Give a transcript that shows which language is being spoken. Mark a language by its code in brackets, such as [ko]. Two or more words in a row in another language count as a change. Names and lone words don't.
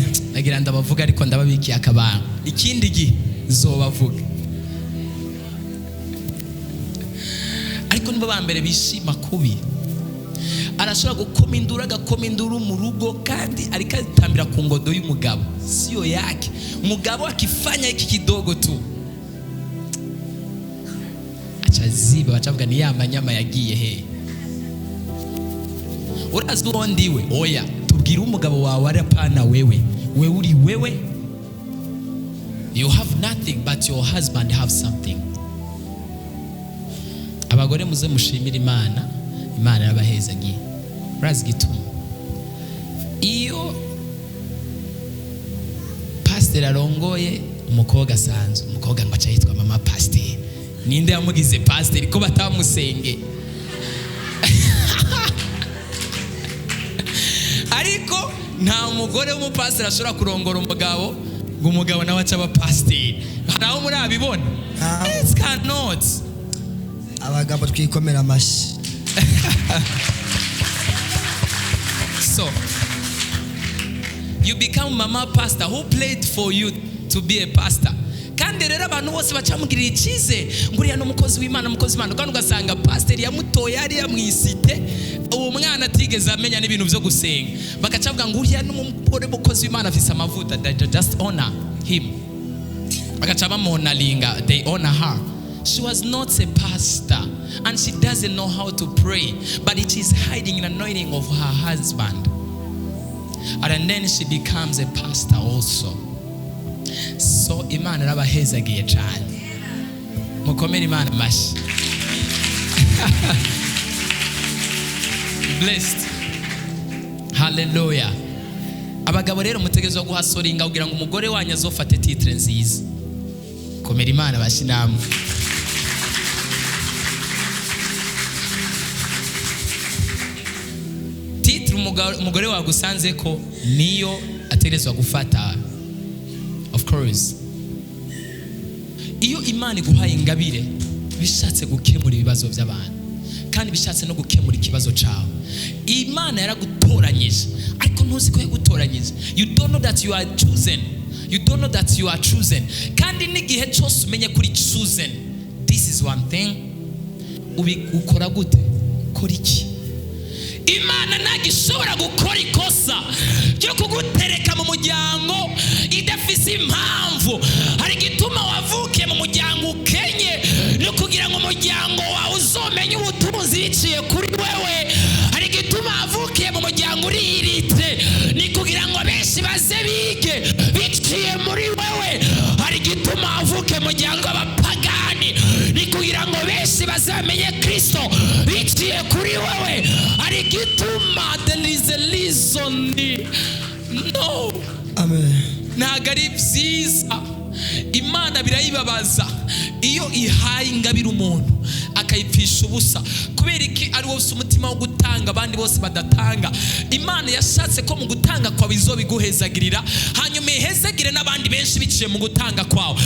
[rn] Nagira ndabavuga ariko ndababikiye akabanga, ikindi gihe zobavuga. Ariko nibo ba mbere bishima kubi. Arashobora gukoma induru mu rugo kandi ariko atambira ku ngodo y'umugabo, [sw] sio yake. Mugabo akifanya hiki kidogo tu achaziba, [rn] bacavuga ni ya manyama yagiye he. Urazi uwo ndiwe? Oya, tubwire umugabo wawe arapana wewe uri wewe. [en] You have nothing but your husband have something. [rn] Abagore muze mushimira Imana, Imana yabahezagiye. Urazi gituma iyo pastor arongoye umukobwa asanzwe, umukobwa ngo aca yitwa mama pastor. Ninde yamugize pastor ko batamusenge? Ariko nta mugore w'umupastor ashobora kurongora umugabo ngo umugabo nawe aca aba pastor. Haraho muri abibona? [en] It cannot. [rn] Abagabo twikomera amashi. [en] So you become mama pastor. Who played for you to be a pastor? [rn] Kandi rero abantu bose bacamugirira ikize nguriya no mukozi w'Imana, kandi ugasanga pastor yamutoye ari yamwisite, uwo mwana atigeze amenya n'ibintu byo gusenga, bakacavuga nguriya n'umugore mukozi w'Imana afise amavuta, [en] they just honor him, [rn] bakaca bamonalinga, [en] they honor her. She was not a pastor and she doesn't know how to pray, but it is hiding in anointing of her husband, and then she becomes a pastor also. [rn] So Imana rabahezagiye cyane, mukomere Imana mashi. [en] Blessed. Hallelujah. [rn] Abagabo rero mutegerezwa guhasoringa kugira ngo umugore wanyu azofate titre nziza. Komera Imana bashi namwe. Titre umugore wagusanze ko niyo ategerezwa gufata. [en] Of course. [rn] Iyo Imana iguhaye ingabire bishatse gukemura ibibazo by'abantu kandi bishatse no gukemura ikibazo cyawe, Imana yaragutoranyije ariko ntuzi ko yagutoranyije. [en] You don't know that you are chosen. You don't know that you are chosen. [rn] Kandi n'igihe cyose umenye kuri chosen. [en] This is one thing. [rn] Ukora gute? Kora iki? Imana ntagishobora gukora ikosa ryo kugutereka mu muryango idafise impamvu. Hari gituma wavukiye mu muryango ukenye no kugira ngo umuryango wawe uzomenye ubutunzi biciye kuri wewe. Hari gituma wavukiye mu muryango uriyiritse ni kugira ngo benshi baze bige biciye muri wewe. Hari gituma wavukiye mu muryango w'abapagani ni kugira ngo benshi bazamenye Kristo biciye kuri wewe. Hari gituma [en] there is a reason. No. Amen. [rn] Ntago ari byiza. Imana birayibabaza iyo ihaye ingabire umuntu akayipfisha ubusa kubera iki ari wose umutima wo gutanga abandi bose badatanga. Imana yashatse ko mu gutanga kwawe izobiguhezagirira hanyuma ihezagire n'abandi benshi biciye mu gutanga kwawe.